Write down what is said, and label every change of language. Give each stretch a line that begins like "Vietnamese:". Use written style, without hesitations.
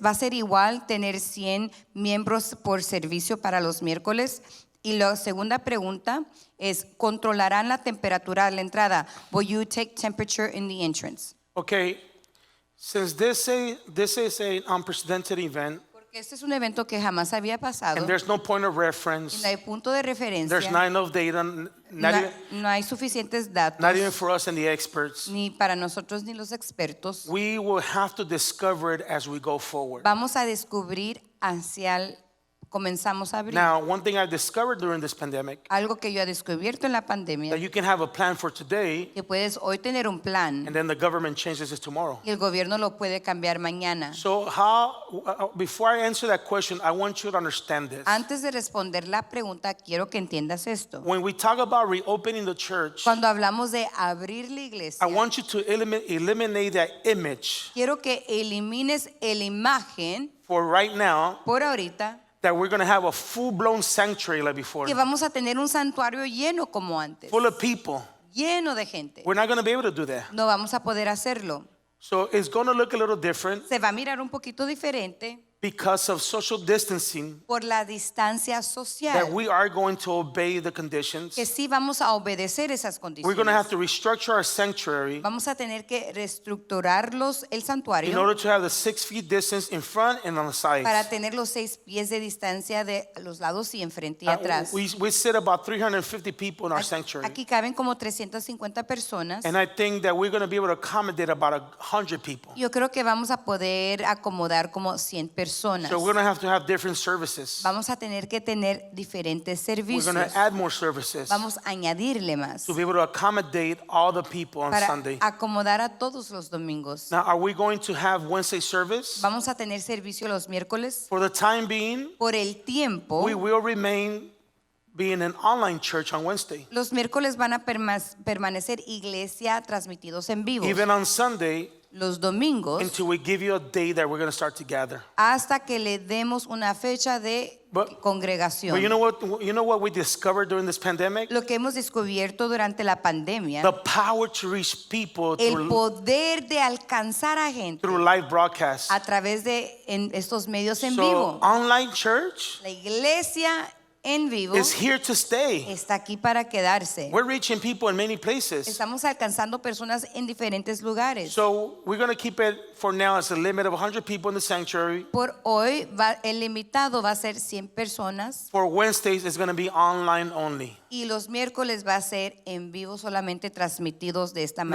Spanish: ¿Va a ser igual tener 100 miembros por servicio para los miércoles? Y la segunda pregunta es, ¿controlarán la temperatura a la entrada?
English: Will you take temperature in the entrance? Okay, since this is an unprecedented event
Spanish: Porque este es un evento que jamás había pasado.
English: and there's no point of
Spanish: Y
English: reference,
Spanish: no hay punto de referencia.
English: there's not enough data,
Spanish: No hay suficientes datos.
English: not even for us and the experts.
Spanish: Ni para nosotros ni los expertos.
English: We will have to discover it as we go forward.
Spanish: Vamos a descubrir comenzamos a abrir.
English: Now, one thing I discovered during this pandemic,
Spanish: Algo que yo he descubierto en la pandemia,
English: that you can have a plan for today
Spanish: que puedes hoy tener un plan
English: and then the government changes it tomorrow.
Spanish: y el gobierno lo puede cambiar mañana.
English: So before I answer that question, I want you to understand this.
Spanish: Antes de responder la pregunta, quiero que entiendas esto.
English: When we talk about reopening the church,
Spanish: Cuando hablamos de abrir la
English: I
Spanish: iglesia,
English: want you to eliminate that image
Spanish: quiero que elimines la imagen
English: for right now
Spanish: por ahorita
English: that we're going to have a full-blown sanctuary like before,
Spanish: que vamos a tener un santuario lleno como antes,
English: full of people.
Spanish: lleno de gente.
English: We're not going to be able to do that.
Spanish: No vamos a poder hacerlo.
English: So it's going to look a little different
Spanish: Se va a mirar un poquito diferente
English: because of social distancing,
Spanish: por la distancia
English: that
Spanish: social,
English: we are going to obey the conditions.
Spanish: que sí vamos a obedecer esas
English: We're going to have
Spanish: condiciones.
English: to restructure our sanctuary
Spanish: Vamos a tener que reestructurarlos el
English: in
Spanish: santuario
English: order to have the 6 feet distance in front and on the sides.
Spanish: para tener los 6 pies de distancia de los lados y enfrente y atrás.
English: We sit about 350 people in our sanctuary.
Spanish: Aquí caben como 350 personas.
English: And I think that we're going to be able to accommodate about 100 people.
Spanish: Yo creo que vamos a poder acomodar como 100 personas.
English: So we're going to have different services.
Spanish: Vamos a tener que tener diferentes
English: We're
Spanish: servicios.
English: going to add more services
Spanish: Vamos a añadirle más
English: to be able to accommodate all the people on
Spanish: para
English: Sunday.
Spanish: acomodar a todos los domingos.
English: Now, are we going to have Wednesday service?
Spanish: Vamos a tener servicio los miércoles.
English: For the time being,
Spanish: Por el tiempo,
English: we will remain being an online church on Wednesday.
Spanish: los miércoles van a permanecer iglesia transmitidos en vivo.
English: Even on Sunday,
Spanish: Los domingos,
English: until we give you a day that we're going to start to gather.
Spanish: hasta que le demos una fecha de
English: But
Spanish: congregación.
English: you know what we discovered during this pandemic?
Spanish: Lo que hemos descubierto durante la pandemia,
English: The power to reach people
Spanish: el
English: through
Spanish: poder de alcanzar a gente
English: live broadcasts.
Spanish: a través de estos medios en
English: So
Spanish: vivo.
English: online church
Spanish: La iglesia en vivo
English: is here to stay.
Spanish: está aquí para quedarse.
English: We're reaching people in many places.
Spanish: Estamos alcanzando personas en diferentes lugares.
English: So we're going to keep it for now as a limit of 100 people in the sanctuary.
Spanish: Por hoy el limitado va a ser 100 personas
English: For Wednesdays, it's going to be online only.
Spanish: y los miércoles va a ser en vivo solamente transmitidos de esta